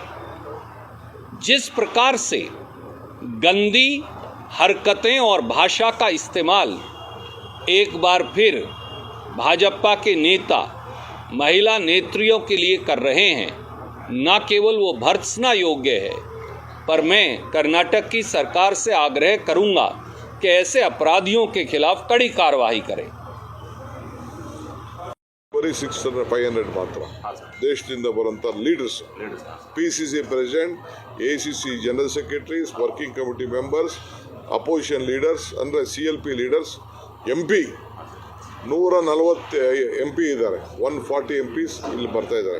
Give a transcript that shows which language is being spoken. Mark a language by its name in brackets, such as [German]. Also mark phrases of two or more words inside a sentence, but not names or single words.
[Hindi] जिस प्रकार से गंदी हरकतें और भाषा का इस्तेमाल एक बार फिर भाजपा के नेता महिला नेत्रियों के लिए कर रहे हैं, न केवल वो भर्त्सना योग्य है, पर मैं कर्नाटक की सरकार से आग्रह करूंगा कि ऐसे अपराधियों के खिलाफ कड़ी कार्रवाई करें। [Kannada] 600-500 ಮಾತ್ರ ದೇಶದಿಂದ ಬರುವಂಥ ಲೀಡರ್ಸ್, PCC ಪ್ರೆಸಿಡೆಂಟ್, ACC [English] general secretaries, working committee members, opposition leaders [Kannada] ಅಂದರೆ CLP ಲೀಡರ್ಸ್, MP 140 MP ಇದ್ದಾರೆ, 140 MPs ಇಲ್ಲಿ ಬರ್ತಾ ಇದ್ದಾರೆ.